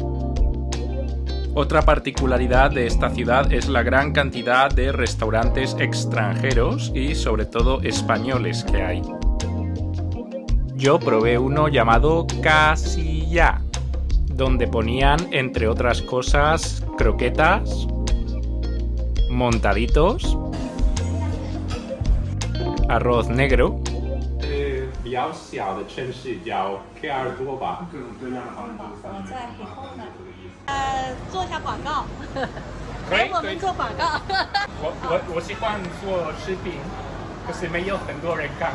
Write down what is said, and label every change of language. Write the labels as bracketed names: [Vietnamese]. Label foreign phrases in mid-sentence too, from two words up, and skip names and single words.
[Spanish] Otra particularidad de esta ciudad es la gran cantidad de restaurantes extranjeros y sobre todo españoles que hay. Yo probé uno llamado Casilla, donde ponían, entre otras cosas, croquetas, montaditos, arroz negro, [Chinese] 比较小的城市叫科尔多吧。我在以后呢，做一下广告，对给我们做广告。我喜欢做视频，可是没有很多人看。